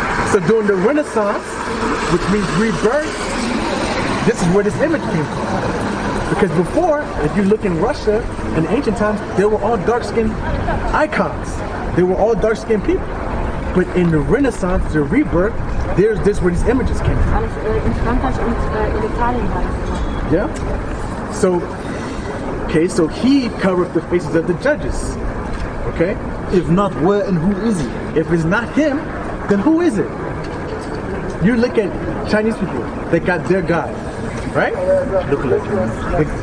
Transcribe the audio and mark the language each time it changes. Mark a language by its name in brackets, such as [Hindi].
[English] So during the Renaissance, which means rebirth, this is where this image came from. Because before, if you look in Russia in ancient times, they were all dark-skinned icons. They were all dark-skinned people. But in the Renaissance, the rebirth, this where these images came from. [German] Alles in Frankreich und in Italien war das. [English] Yeah? So he covered the faces of the judges. Okay? If not, where and who is he? If it's not him, then who is it? You look at Chinese people, they got their God, right? Look like him.